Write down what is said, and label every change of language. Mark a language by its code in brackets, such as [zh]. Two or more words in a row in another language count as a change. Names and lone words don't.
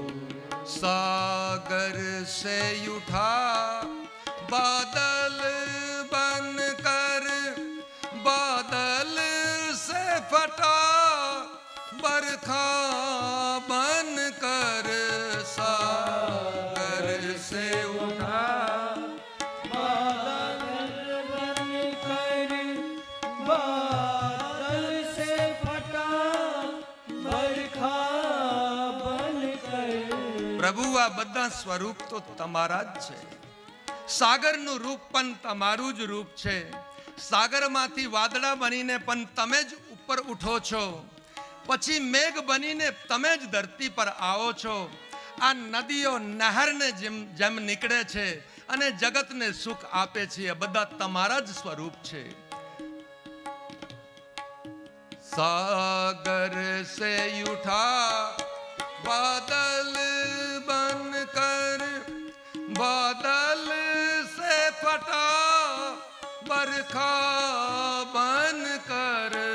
[hi] सागर से उठा बादल बन कर, बादल से फटा बरखा बन कर, सागर से उठा बादल बन कर, बादल से फटा बरखा बन कर। [gu] પ્રભુ આ બધા સ્વરૂપ તો તમારા જ છે. સાગરનું રૂપ પણ તમારું જ રૂપ છે. સાગરમાંથી વાદળા બનીને પણ તમે જ ઉપર ઉઠો છો, પછી મેઘ બનીને તમે જ ધરતી પર આવો છો. આ નદીઓ નહેરને જેમ નીકળે છે અને જગતને સુખ આપે છે, એ બધા તમારા જ સ્વરૂપ છે. [hi] सागर से उठा बादल बन कर, बादल से फटा बरखा बन कर,